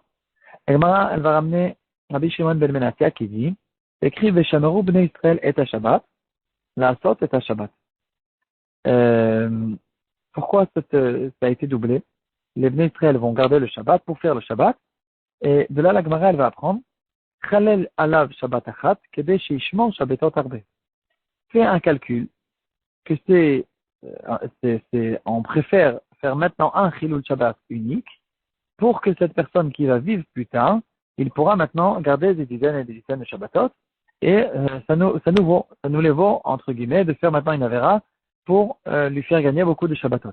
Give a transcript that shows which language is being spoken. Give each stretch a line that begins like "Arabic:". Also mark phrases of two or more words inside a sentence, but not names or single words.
French: La Gemara, elle va ramener Rabbi Shimon ben Menassia qui dit, écrit
Hebrew: ושמרו בני ישראל את שבת, לעשות את שבת,
French: la Asot et Shabbat. Pourquoi ça a été doublé? Les bnei Israël vont garder le Shabbat pour faire le Shabbat, et de là la Gemara, elle va apprendre
Hebrew: חלל עליו שבת אחת, כדי שישמור שבתות הרבה.
French: Fais un calcul que on préfère faire maintenant un
Hebrew: חילול שבת
French: unique pour que cette personne qui va vivre plus tard, il pourra maintenant garder des dizaines et des dizaines de Shabbatot et ça nous les vaut, entre guillemets, de faire maintenant une Avera pour lui faire gagner beaucoup de Shabbatot.